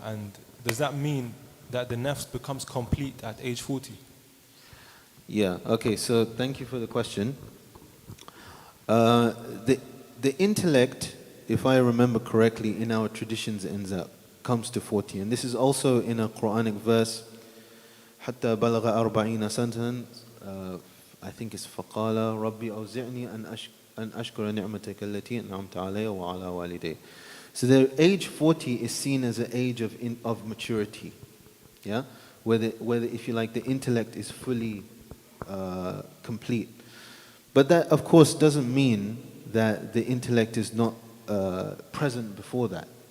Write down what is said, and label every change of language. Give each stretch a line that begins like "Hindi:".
English: And does that mean that the nafs becomes complete at age 40? Yeah, okay, so thank you for the question. The intellect, if I remember correctly, in our traditions ends up, comes to 40. And this is also in a Quranic verse,
Arabic: حتى بلغ 40 سنة,
English: I think it's
Arabic: فقال ربي أوزعني أن أشكر نعمتك التي أنعمت علي وعلى والدي.
English: So the age 40 is seen as an age of maturity. Yeah? Whether if you like, the intellect is fully complete. But that, of course, doesn't mean that the intellect is not present before that.